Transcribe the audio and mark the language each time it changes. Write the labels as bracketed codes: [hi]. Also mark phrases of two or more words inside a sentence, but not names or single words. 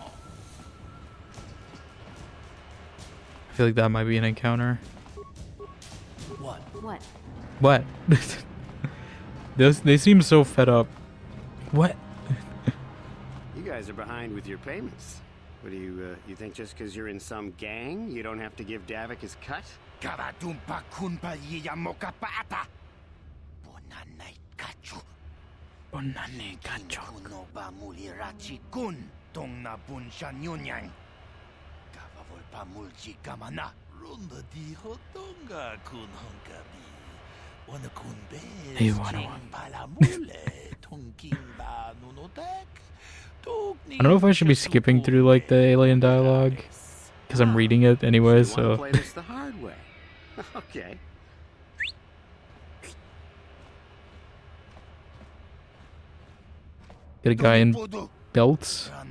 [en] I feel like that might be an encounter. What? What? They seem so fed up. What? You guys are behind with your payments. What do you think just because you're in some gang, you don't have to give Davik his cut? Kavadumpa kunpa yiyamoka paata. Bonanay kachu. Bonane kachok. Kuno ba mulirachi kun. Tong na bunsha nyunyang. Kavavol pa mulchi kamana. Runda di hotonga kun honkabi. Wana kun be. Hey, wanna. Pala mule. Tongking ba nunotek. I don't know if I should be skipping through like the alien dialogue because I'm reading it anyway. So Play this the hard way. Okay. get a guy in belts.